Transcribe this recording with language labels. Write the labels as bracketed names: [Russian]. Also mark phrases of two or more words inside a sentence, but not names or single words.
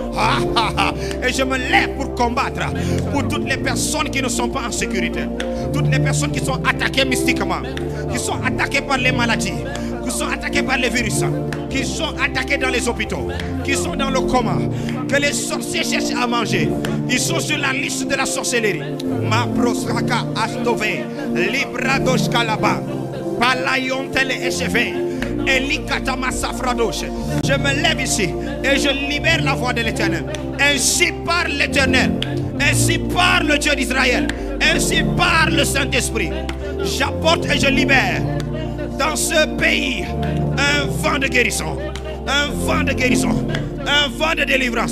[French] Et je me lève pour combattre pour toutes les personnes qui ne sont pas en sécurité, toutes les personnes qui sont attaquées mystiquement, qui sont attaquées par les maladies, qui sont attaqués par les virus, qui sont attaqués dans les hôpitaux, qui sont dans le coma, que les sorciers cherchent à manger. Ils sont sur la liste de la sorcellerie. Ma prosraka astove, libradosh kalaba, palayontele echeve, elikatama safradosh. Je me lève ici et je libère la voix de l'Éternel. Ainsi parle l'Éternel, ainsi parle le Dieu d'Israël, ainsi parle le Saint-Esprit. J'apporte et je libère dans ce pays un vent de guérison, un vent de guérison, un vent de délivrance.